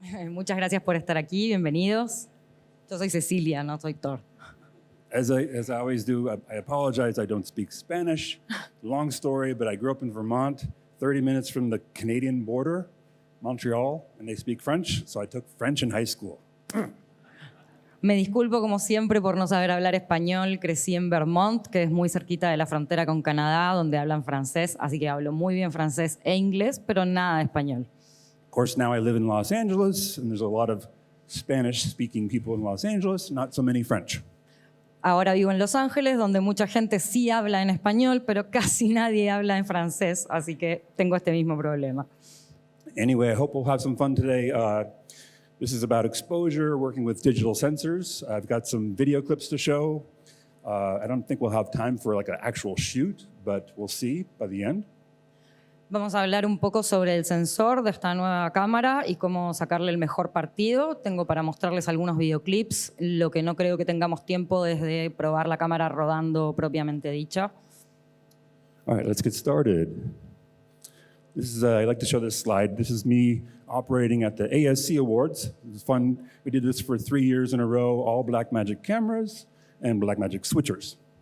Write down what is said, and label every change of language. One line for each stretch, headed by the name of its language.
Spanish: Muchas gracias por estar aquí, bienvenidos. Yo soy Cecilia, no soy Tor.
English: As I always do, I apologize, I don't speak Spanish. Long story, but I grew up in Vermont, 30 minutes from the Canadian border, Montreal, and they speak French, so I took French in high school.
Spanish: Me disculpo como siempre por no saber hablar español. Crecí en Vermont, que es muy cerquita de la frontera con Canadá, donde hablan francés, así que hablo muy bien francés e inglés, pero nada de español.
English: Of course, now I live in Los Angeles, and there's a lot of Spanish-speaking people in Los Angeles, not so many French.
Spanish: Ahora vivo en Los Ángeles, donde mucha gente sí habla en español, pero casi nadie habla en francés, así que tengo este mismo problema.
English: Anyway, I hope we'll have some fun today. This is about exposure, working with digital sensors. I've got some video clips to show. I don't think we'll have time for like an actual shoot, but we'll see by the end.
Spanish: Vamos a hablar un poco sobre el sensor de esta nueva cámara y cómo sacarle el mejor partido. Tengo para mostrarles algunos videoclips. Lo que no creo que tengamos tiempo es de probar la cámara rodando propiamente dicha.
English: All right, let's get started. I like to show this slide. This is me operating at the ASC Awards. It was fun. We did this for 3 years in a row, all Blackmagic cameras and Blackmagic switchers.